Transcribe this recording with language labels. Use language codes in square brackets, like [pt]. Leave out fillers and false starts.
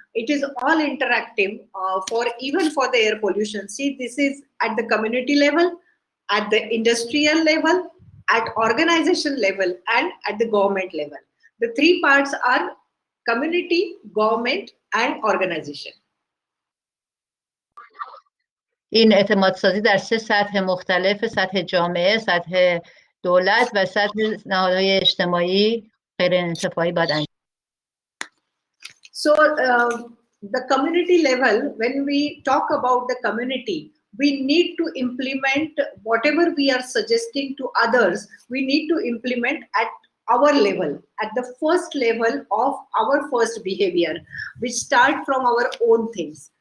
[en] It is all interactive even for the air pollution. See, this is at the community level, at the industrial level, at organization level, and at the government level. The three parts are community, government, and organization. [fa] این اعتماد سازی در سه سطح مختلف، سطح جامعه، سطح دولت و سطح نهادهای اجتماعی غیر انتفاعی باید انجام. [en] So the community level, when we talk about the community, we need to implement whatever we are suggesting to others. We need to implement at our level, at the first level of our first behavior, which start from our own things.